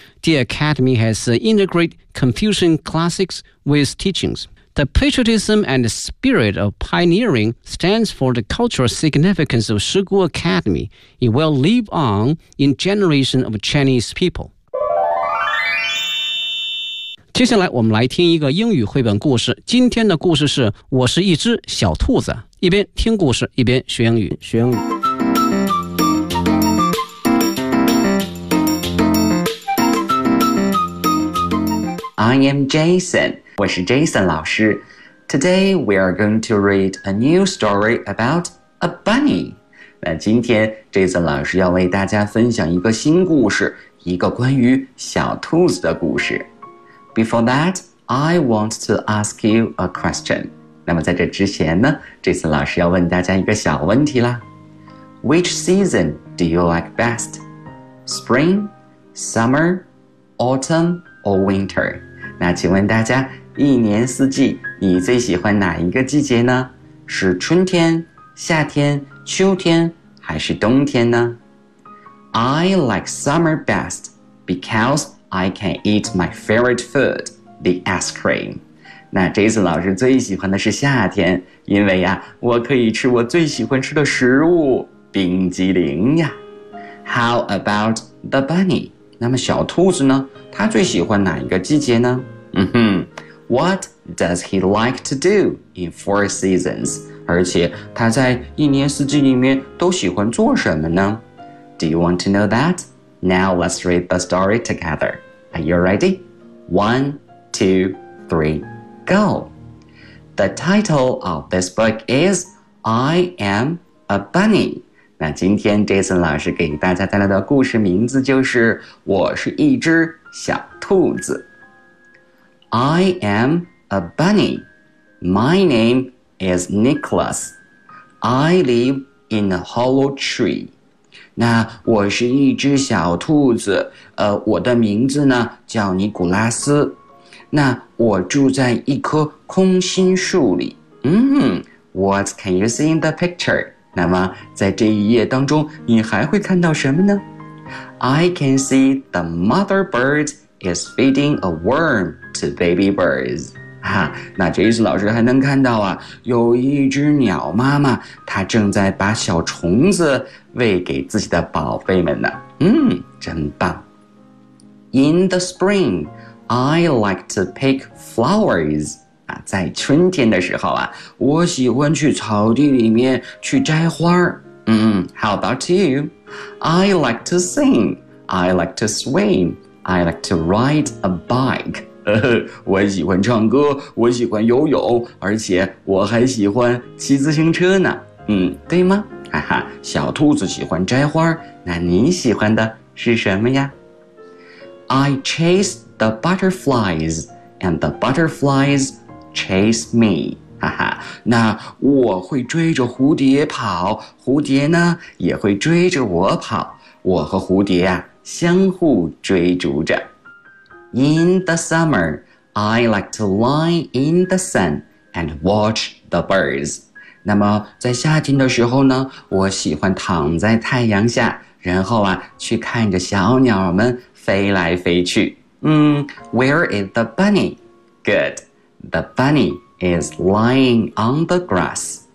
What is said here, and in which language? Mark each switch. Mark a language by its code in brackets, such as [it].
[en] The Academy has integrated Confucian classics with teachings. The patriotism and the spirit of pioneering stands for the cultural significance of Shigu Academy. It will live on in generations of Chinese people. [zh] 接下来我们来听一个英语绘本故事。今天的故事是《我是一只小兔子》。一边听故事，一边学英语，学英语。 [en] I am Jason. [zh] 我是 Jason 老师。 [en] Today we are going to read a new story about a bunny. [zh] 那今天 Jason 老师要为大家分享一个新故事，一个关于小兔子的故事。 [en] Before that, I want to ask you a question. [zh] 那么在这之前呢， Jason 老师要问大家一个小问题啦。 [en] Which season do you like best? Spring, summer, autumn, or winter? [zh] 那请问大家，一年四季你最喜欢哪一个季节呢？是春天、夏天、秋天，还是冬天呢？ [en] I like summer best because I can eat my favorite food, the ice cream. [zh] 那 Jason 老师最喜欢的是夏天，因为呀，我可以吃我最喜欢吃的食物，冰激凌呀。 [en] How about the bunny? [zh] 那么小兔子呢？他最喜欢哪一个季节呢？ [en] What does he like to do in four seasons? [zh] 而且他在一年四季里面都喜欢做什么呢？ [en] Do you want to know that? Now let's read the story together. Are you ready? One, two, three, go! The title of this book is I Am a Bunny. [zh] 那今天 Jason 老师给大家带来的故事名字就是我是一只小兔子。 [en] I am a bunny. My name is Nicholas. I live in a hollow tree. [zh] 那我是一只小兔子。我的名字呢叫尼古拉斯。那我住在一棵空心树里。 [en] What can you see in the picture? [zh] 那么在这一页当中你还会看到什么呢？ [en] I can see the mother bird is feeding a worm to baby birds. [zh] 那 Jason 老师还能看到啊，有一只鸟妈妈，她正在把小虫子喂给自己的宝贝们呢。真棒。 [en] In the spring, I like to pick flowers. [zh] 在春天的时候啊，我喜欢去草地里面去摘花。 [en] How about you? I like to sing, I like to swim, I like to ride a bike. [zh] 我喜欢唱歌，我喜欢游泳，而且我还喜欢骑自行车呢。嗯，对吗？哈哈，小兔子喜欢摘花，那你喜欢的是什么呀？ [en] I chase the butterflies and the butterflies chase me。 [zh] 哈哈，那我会追着蝴蝶跑，蝴蝶呢也会追着我跑，我和蝴蝶啊相互追逐着。 [en] In the summer, I like to lie in the sun and watch the birds。 [zh] 那么在夏天的时候呢，我喜欢躺在太阳下，然后啊去看着小鸟们飞来飞去。 [en] 嗯， Where is the bunny? Good, the bunny is lying on the grass。